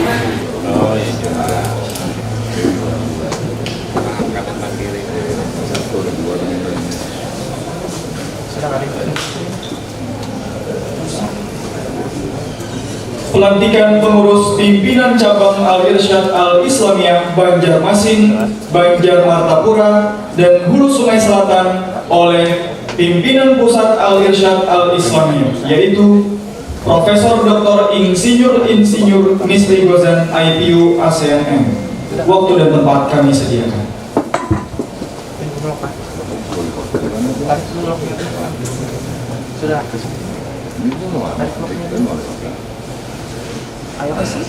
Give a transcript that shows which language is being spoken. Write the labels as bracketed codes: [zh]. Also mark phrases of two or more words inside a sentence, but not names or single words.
[id] Pelantikan pengurus pimpinan cabang Al-Irsyad Al-Islamiyah Banjarmasin, Banjar Martapura, dan Hulu Sungai Selatan oleh pimpinan pusat Al-Irsyad Al-Islamiyah, yaitu Profesor Dr. Insinyur Misri Gozan IPU ASEAN M. Waktu dan tempat kami sediakan. Ayo kasih.